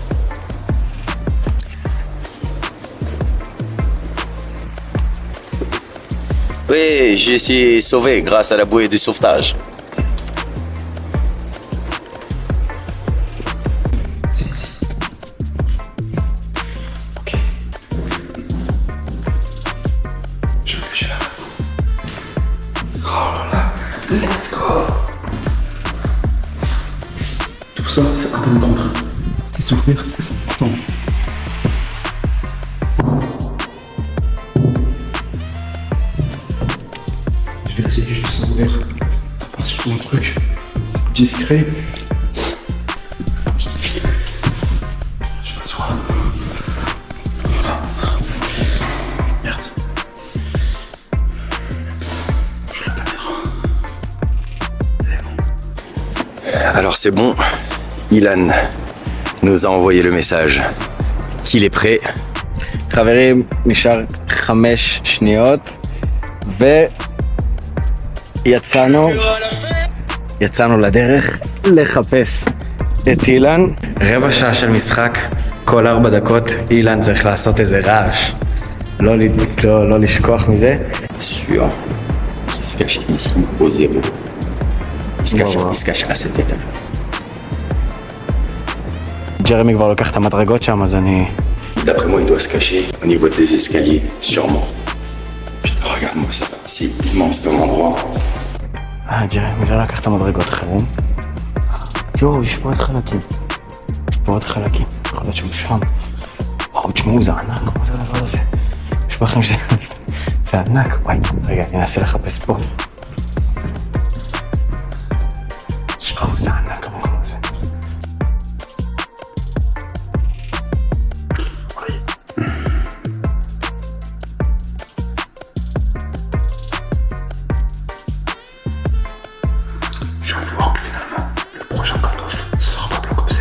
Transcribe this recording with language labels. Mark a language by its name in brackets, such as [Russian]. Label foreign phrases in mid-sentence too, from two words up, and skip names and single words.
[French] Oui, je suis sauvé grâce à la bouée du sauvetage. C'est ici. Ok. Je vais me cacher là. Oh là là. [English] Let's go. [French] Tout ça, c'est un peu de temps. C'est souffrir, c'est important. Je vais laisser juste ça ouvert. Ça part sur un truc discret. Je m'assois. Voilà. Merde. Je suis la caméra. Alors c'est bon, Ilan nous a envoyé le message qu'il est prêt. [Hebrew] חברים, נשאר 5 שניות ויצאנו לדרך לחפש את אילן. רבע שעה של משחק, כל 4 דקות אילן צריך לעשות איזה רעש. לא לשכוח מזה. [French] Sûr qu'il se cache ici au 0. Il se cache à cet étage. [Hebrew] ג'רמי כבר לוקח את המדרגות שם, אז אני... [French] D'après moi, il doit se cacher au niveau des escaliers, sûrement. Putain, regarde-moi ça, c'est immense comme endroit. [Hebrew] ג'רמי לא לקח את המדרגות חירום. יואו, יש פה עוד חלקים. יש פה עוד חלקים. יכול להיות שהוא שם. וואו, תשמעו, זה ענק, מה זה הדבר הזה? נשמע לכם שזה... זה ענק. וואי, רגע, אני אנסה לחפש פה. וואו, זה ענק המקום הזה. [French] Je viens de voir que finalement, le prochain Call of, ce sera pas Black Ops 7.